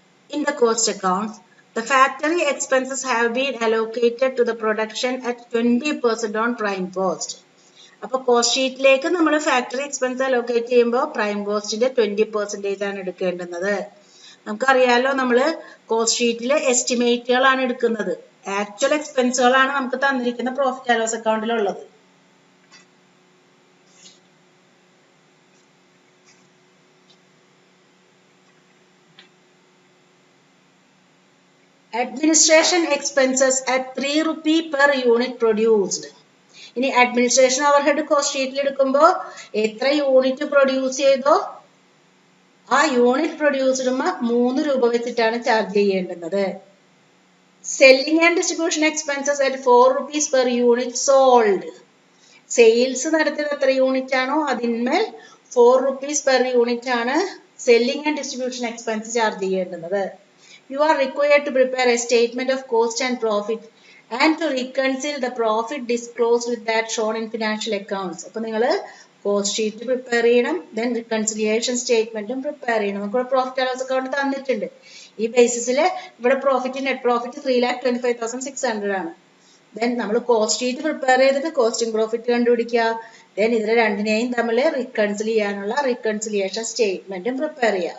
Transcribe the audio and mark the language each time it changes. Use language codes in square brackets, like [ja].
[en] In the cost accounts, the factory expenses have been allocated to the production at 20% on prime cost. [ml] അപ്പോൾ cost ഷീറ്റിലേക്ക് നമ്മൾ factory expense allocate ചെയ്യുമ്പോൾ prime കോസ്റ്റിന്റെ 20% ആണ് എടുക്കേണ്ടുന്നത്. നമുക്കറിയാലോ, നമ്മൾ cost ഷീറ്റിലെ എസ്റ്റിമേറ്റുകളാണ് എടുക്കുന്നത്. ആക്ച്വൽ എക്സ്പെൻസുകളാണ് നമുക്ക് തന്നിരിക്കുന്ന profit and loss അക്കൗണ്ടിലുള്ളത്. [en] Administration expenses at 3 rupee per unit produced. [ml] ഇനി അഡ്മിനിസ്ട്രേഷൻ ഓവർഹെഡ് കോസ്റ്റ് ഷീറ്റിൽ എടുക്കുമ്പോൾ എത്ര യൂണിറ്റ് പ്രൊഡ്യൂസ് ചെയ്തോ ആ യൂണിറ്റ് പ്രൊഡ്യൂസ്ഡുമ്പോ 3 രൂപ വെച്ചിട്ടാണ് charge ചെയ്യേണ്ടുന്നത്. [en] Selling and distribution expenses at 4 rupees per unit sold. [ml] Sales നടത്തിയത് എത്ര യൂണിറ്റ് ആണോ അതിന്മേൽ [en] 4 rupees per unit [ml] ആണ് selling and distribution expense charge ചെയ്യേണ്ടുന്നത്. [en] You are required to prepare a statement of cost and profit and to reconcile the profit disclosed with that shown in financial accounts. [ml] അപ്പോൾ നിങ്ങൾ cost sheet prepare ചെയ്യണം, then reconciliation സ്റ്റേറ്റ്മെന്റും prepare ചെയ്യണം. നമുക്ക് profit and loss account തന്നിട്ടുണ്ട്. ഈ ബേസിസിൽ ഇവിടെ net profit 3,25,600 ആണ്. Then നമ്മൾ കോസ്റ്റ് ഷീറ്റ് പ്രിപ്പയർ ചെയ്തിട്ട് കോസ്റ്റിംഗ് പ്രോഫിറ്റ് കണ്ടുപിടിക്കുക. ദെൻ ഇതിനെ രണ്ടിനെയും തമ്മിൽ റിക്കൺസിൽ ചെയ്യാനുള്ള റിക്കൺസിലിയേഷൻ സ്റ്റേറ്റ്മെന്റും പ്രിപ്പയർ ചെയ്യുക.